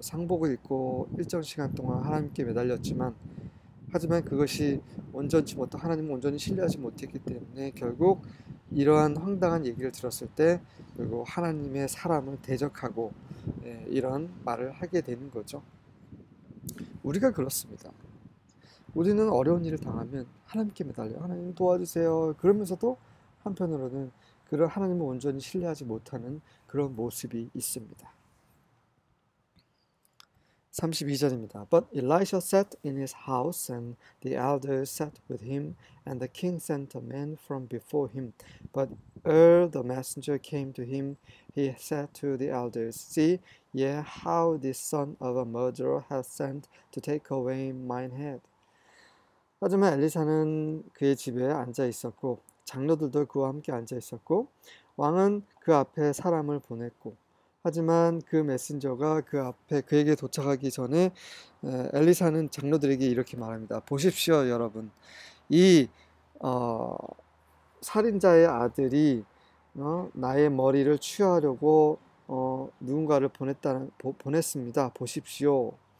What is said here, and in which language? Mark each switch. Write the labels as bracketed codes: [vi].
[ko] 상복을 입고 일정 시간 동안 하나님께 매달렸지만, 하지만 그것이 온전치 못하고 하나님을 온전히 신뢰하지 못했기 때문에 결국 이러한 황당한 얘기를 들었을 때 결국 하나님의 사람을 대적하고 이런 말을 하게 되는 거죠. 우리가 그렇습니다. 우리는 어려운 일을 당하면 하나님께 매달려, 하나님 도와주세요. 그러면서도 한편으로는 그런 하나님을 온전히 신뢰하지 못하는 그런 모습이 있습니다. 32절입니다. [en] But Elisha sat in his house, and the elders sat with him, and the king sent a man from before him. But ere the messenger came to him, he said to the elders, See ye how this son of a murderer hath sent to take away mine head. [ko] 하지만 엘리사는 그의 집에 앉아 있었고 장로들도 그와 함께 앉아 있었고 왕은 그 앞에 사람을 보냈고, 하지만 그 메신저가 그 앞에 그에게 도착하기 전에 엘리사는 장로들에게 이렇게 말합니다. 보십시오, 여러분. 이 살인자의 아들이 나의 머리를 취하려고 누군가를 보냈습니다. 보십시오.